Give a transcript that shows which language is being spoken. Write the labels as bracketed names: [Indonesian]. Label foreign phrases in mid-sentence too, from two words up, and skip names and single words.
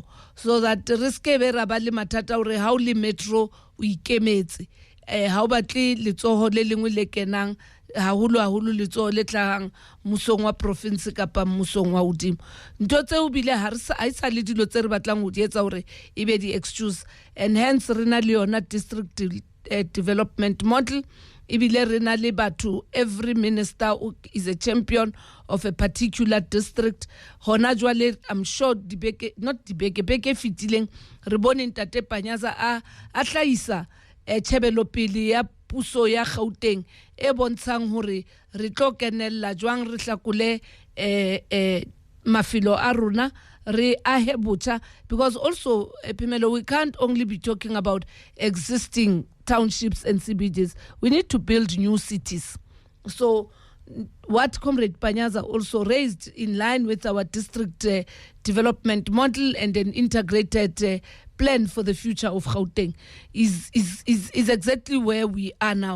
[Southern Sotho] so that re ske be ra ba le mathata hore ha o le metro o ikemetse ha o batle letsoho le lengwe le kenang haholo letsoho le tlang mmusong wa province kapa mmusong wa hodimo ntho tseo bile ha sa le dilo tse re batlang ho di etsa hore e be di [English] excuse and hence [Southern Sotho] rena le yona [English] district development model [Southern Sotho] ibile rena le batho [English] every minister is a champion of a particular district [Southern Sotho] hona jwale [English] I'm sure [Southern Sotho] beke fitileng re bone ntate Panyaza a hlaisa tshebelo pele ya puso ya Gauteng e bontshang hore re tlo kenella jwang re hlakole mafilo a rona re ahe botjha [English] because also Phemelo we can't only be talking about existing townships and CBDs. We need to build new cities. So what Comrade Panyaza also raised in line with our district development model and an integrated plan for the future of Gauteng is exactly where we are now.